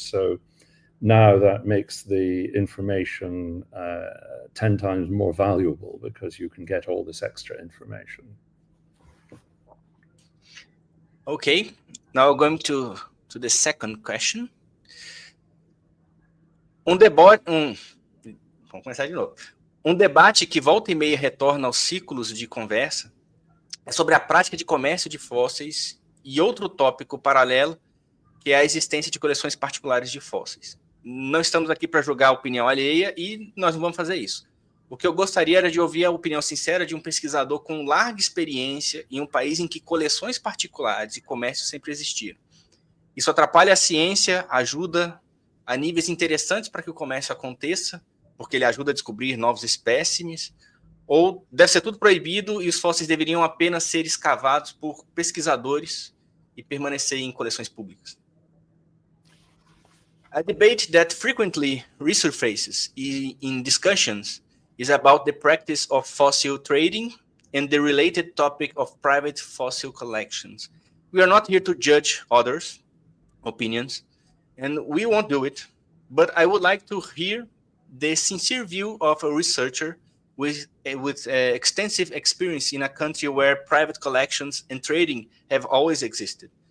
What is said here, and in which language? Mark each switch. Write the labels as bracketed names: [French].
[English] So now that makes the information 10 times more valuable, because you can get all this extra information. Okay, now going to the second question. [Portuguese] Vamos começar de novo. Um debate que volta e meia retorna aos ciclos de conversa é sobre a prática de comércio de fósseis e outro tópico paralelo, que é a existência de coleções particulares de fósseis. Não estamos aqui para julgar a opinião alheia e nós não vamos fazer isso. O que eu gostaria era de ouvir a opinião sincera de um pesquisador com larga experiência em um país em que coleções particulares e comércio sempre existiram. Isso atrapalha a ciência, ajuda a níveis interessantes para que o comércio aconteça, porque ele ajuda a descobrir novos espécimes, ou deve ser tudo proibido e os fósseis deveriam apenas ser escavados por pesquisadores e permanecer em coleções públicas. [English] A debate that frequently resurfaces in discussions is about the practice of fossil trading and the related topic of private fossil collections. We are not here to judge others' opinions, and we won't do it, but I would like to hear the sincere view of a researcher with extensive experience in a country where private collections and trading have always existed.